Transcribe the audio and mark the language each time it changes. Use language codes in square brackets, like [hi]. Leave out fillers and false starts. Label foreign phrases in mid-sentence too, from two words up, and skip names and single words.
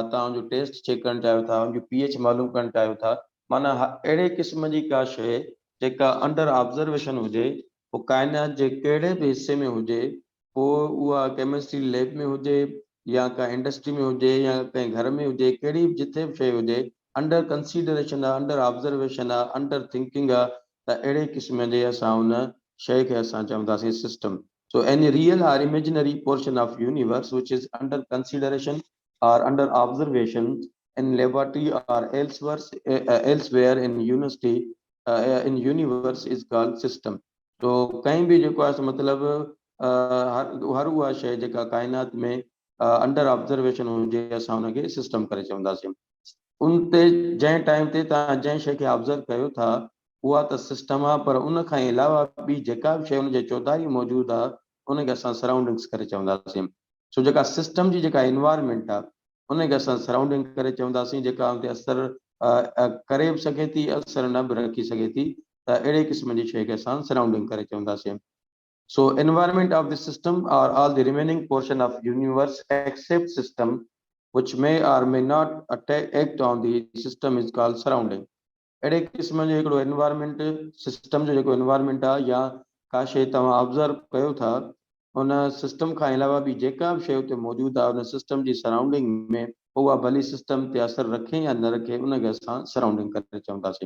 [sd] तव्हां उनजो टेस्ट चेक करणु चाहियो था, उनजो pH मालूम करणु चाहियो था, माना अहिड़े क़िस्म जी का शइ जेका [en] under observation [sd] हुजे, पोइ काइनात जे कहिड़े बि हिसे में हुजे, पोइ उहा [en] chemistry lab [sd] में हुजे या का इंडस्ट्री में हुजे या कंहिं घर में हुजे, कहिड़ी बि जिथे बि शइ हुजे, [en] under consideration [sd] आहे, [en] under observation [sd] आहे, [en] under thinking [sd] आहे, त अहिड़े क़िस्म जे असां उन शइ खे असां चवंदासीं सिस्टम. [en] So any real or imaginary portion of universe which is under consideration or under observation in laboratory or elsewhere in university in universe is called system. [sd] So [hi] कहीं भी [sd] जेको आहे मतिलबु हर उहा शइ जेका काइनात में [en] under observation [sd] हुजे असां हुनखे सिस्टम करे चवंदासीं. उन ते जंहिं टाइम ते तव्हां जंहिं शइ खे ऑब्ज़र्व कयो था उहा त सिस्टम आहे, पर उन खां अलावा ॿी जेका बि शइ उनजे चौधारी मौजूदु आहे उनखे असां सराउंडिंग्स करे चवंदासीं. सो जेका सिस्टम जी जेका इन्वायरमेंट आहे उनखे असां सराउंडिंग करे चवंदासीं, जेका उन ते असर करे बि सघे थी, असर न बि रखी सघे थी, त अहिड़े क़िस्म जी शइ खे असां सराउंडिंग करे चवंदासीं. [en] So environment of the system are all the remaining portion of universe except system which may or may not act on the system is called surrounding. [sd] अहिड़े क़िस्म जो हिकिड़ो [en] environment system [sd] जो जेको एनवायरमेंट आहे या का शइ तव्हां ऑब्ज़र्व कयो था उन सिस्टम खां अलावा बि जेका बि शइ उते मौजूदु आहे उन सिस्टम जी सराउंडिंग में, उहा भली सिस्टम ते असर रखे या न रखे, उनखे असां सराउंडिंग करे चवंदासीं.